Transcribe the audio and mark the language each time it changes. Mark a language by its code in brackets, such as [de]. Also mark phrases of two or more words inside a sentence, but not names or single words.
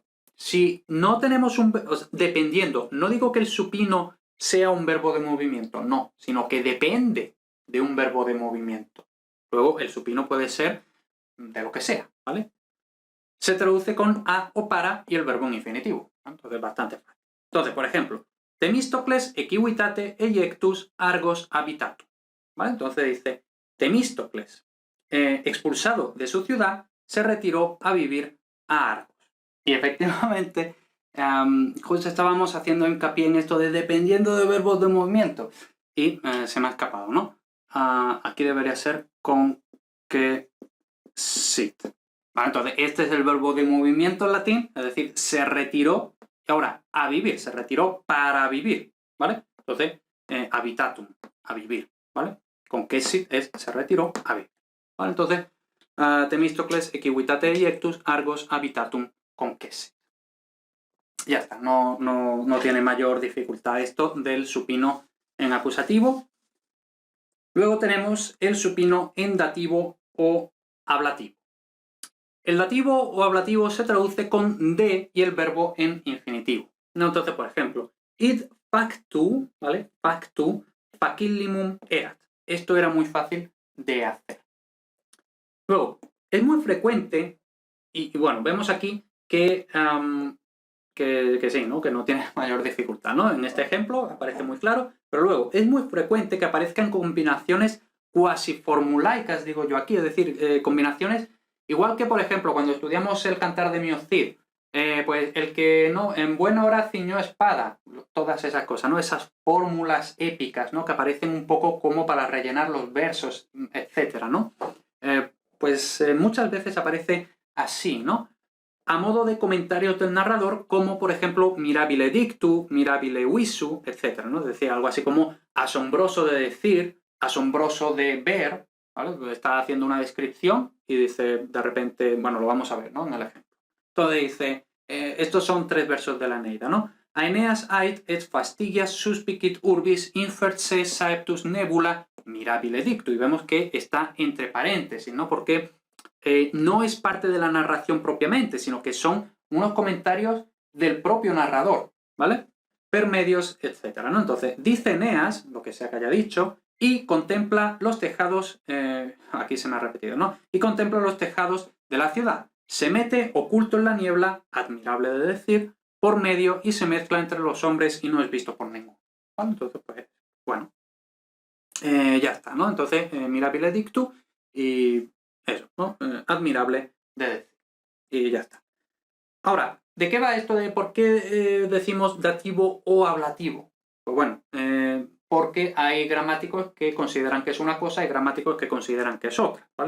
[es] Si no tenemos dependiendo, no digo que el supino sea un verbo de movimiento, no, sino que depende de un verbo de movimiento. Luego, el supino puede ser de lo que sea, ¿vale? Se traduce con a o para y el verbo en infinitivo. Entonces, bastante fácil. Entonces, por ejemplo, [la] Temístocles equivitate eiectus argos habitatum. [es] ¿Vale? Entonces dice, Temístocles, expulsado de su ciudad, se retiró a vivir a Argos. Y efectivamente, justo estábamos haciendo hincapié en esto de dependiendo de verbos de movimiento. Y se me ha escapado, ¿no? Aquí debería ser con que sit. Vale, entonces, este es el verbo de movimiento en latín, es decir, se retiró, y ahora, a vivir, se retiró para vivir, ¿vale? Entonces, habitatum, a vivir, ¿vale? Con que es se retiró a vivir, ¿vale? Entonces, [la] Temístocles equivitate eiectus argos habitatum [es] con que ya está, no tiene mayor dificultad esto del supino en acusativo. Luego tenemos el supino en dativo o ablativo. El dativo o ablativo se traduce con de y el verbo en infinitivo. Entonces, por ejemplo, [la] id factu, ¿vale? Factu facillimum erat. [es] Esto era muy fácil de hacer. Luego, es muy frecuente, y bueno, vemos aquí que sí, ¿no? Que no tiene mayor dificultad, ¿no? En este ejemplo aparece muy claro, pero luego es muy frecuente que aparezcan combinaciones cuasi formulaicas, digo yo aquí, es decir, combinaciones igual que, por ejemplo, cuando estudiamos el Cantar de Mio Cid, pues el que no en buena hora ciñó espada, todas esas cosas, ¿no? Esas fórmulas épicas, ¿no? Que aparecen un poco como para rellenar los versos, etcétera, ¿no? Muchas veces aparece así, ¿no? A modo de comentarios del narrador, como por ejemplo [la] mirabile dictu, mirabile visu, [es] etcétera, ¿no? Es decir, algo así como asombroso de decir, asombroso de ver, ¿vale? Está haciendo una descripción y dice de repente, bueno, lo vamos a ver, ¿no? En el ejemplo. Entonces dice, estos son 3 versos de la Eneida, ¿no? [la] Aeneas ait et fastigias suspicit urbis infert se saeptus nebula mirabile dictu. [es] Y vemos que está entre paréntesis, ¿no? Porque no es parte de la narración propiamente, sino que son unos comentarios del propio narrador, ¿vale? [la] Per medios, [es] etcétera, ¿no? Entonces, dice Eneas, lo que sea que haya dicho, y contempla los tejados, aquí se me ha repetido, ¿no? Y contempla los tejados de la ciudad. Se mete oculto en la niebla, admirable de decir, por medio y se mezcla entre los hombres y no es visto por ninguno. ¿Vale? Entonces, pues, bueno, ya está, ¿no? Entonces, [la] mirabile dictu [es] y eso, ¿no? Admirable de decir. Y ya está. Ahora, ¿de qué va esto de por qué decimos dativo o ablativo? Pues bueno, porque hay gramáticos que consideran que es una cosa y gramáticos que consideran que es otra, ¿vale?